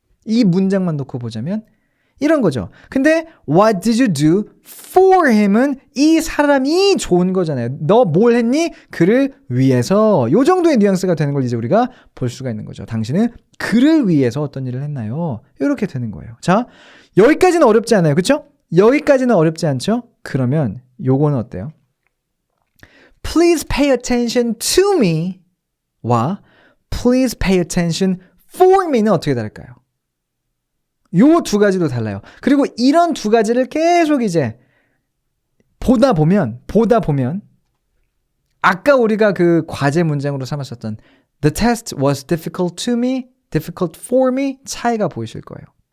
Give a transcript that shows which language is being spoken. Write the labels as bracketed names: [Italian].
[Korean] 이 문장만 놓고 보자면 이런 거죠. 근데 [English] What did you do for him [Korean] 은 이 사람이 좋은 거잖아요. 너 뭘 했니? 그를 위해서. 요 정도의 뉘앙스가 되는 걸 이제 우리가 볼 수가 있는 거죠. 당신은 그를 위해서 어떤 일을 했나요? 이렇게 되는 거예요. 자, 여기까지는 어렵지 않아요. 그렇죠? 여기까지는 어렵지 않죠? 그러면 요거는 어때요? [English] Please pay attention to me 와 Please pay attention for me는 어떻게 다를까요? [Korean] 요 두 가지도 달라요. 그리고 이런 두 가지를 계속 이제 보다 보면 아까 우리가 그 과제 문장으로 삼았었던 [English] The test was difficult to me, difficult for me [Korean] 차이가 보이실 거예요.